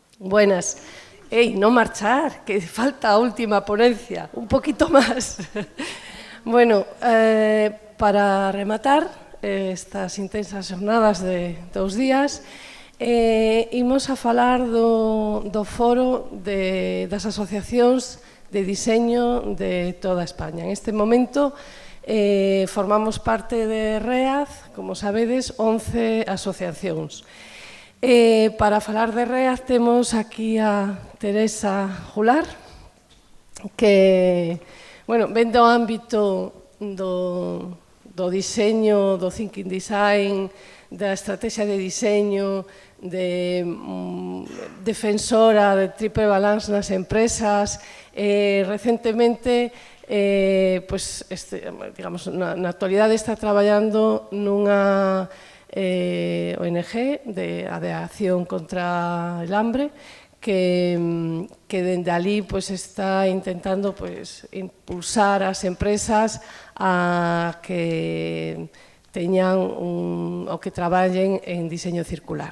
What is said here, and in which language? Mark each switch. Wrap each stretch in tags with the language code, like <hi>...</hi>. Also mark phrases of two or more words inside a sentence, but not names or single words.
<gl>Buenas. ¡Ey, no marchar! Que falta a última ponencia.</gl> <es>Un poquito más. Bueno,</es> <gl>para rematar estas intensas jornadas de 2 días, imos a falar do foro das asociacións de diseño de toda España. En este momento formamos parte de REAZ, como sabedes, 11 asociacións. Para falar de REAZ temos aquí a Teresa Jular, que ven do ámbito do diseño, do</gl> <en>thinking design,</en> <gl>da estrategia de diseño, de defensora de triple balance nas empresas. Recentemente, na actualidade está traballando nunha ONG de acción contra el hambre que dende ali está intentando impulsar as empresas a que teñan ou que traballen en diseño circular.</gl>